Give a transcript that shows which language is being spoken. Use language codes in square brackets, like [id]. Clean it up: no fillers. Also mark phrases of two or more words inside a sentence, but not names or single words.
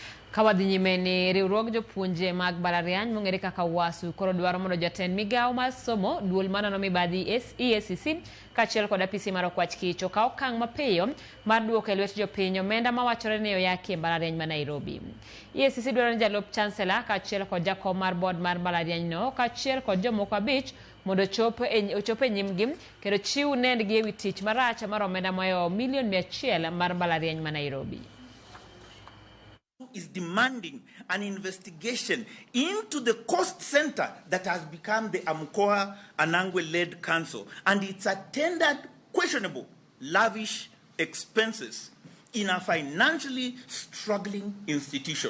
[luo] Kawadhi nyime ni riwruog jopuonje mag mbalariany mong'ere kaka UASU koro dwaro mondo jatend migawo mar somo duol manano mibadhi EACC kaachiel kod apisi mar okwach kich okaw okang' mapiyo mar duoko e lwet jopiny omenda mawachore ni oyaki e mbalariany ma Nairobi. EACC dwaro ni jalup chancellor kaachiel kod jakom mar board mar mbalarianyno kaachiel kod jomoko 5 mondo ochop e nyimgi kendo chiw nendgi ewi tich marach mar omenda moyo milion 100 mar mbalariany ma Nairobi. [en] Is demanding an investigation into the cost center that has become the Amkoa Anangwe-led council and its attendant questionable, lavish expenses in a financially struggling institution.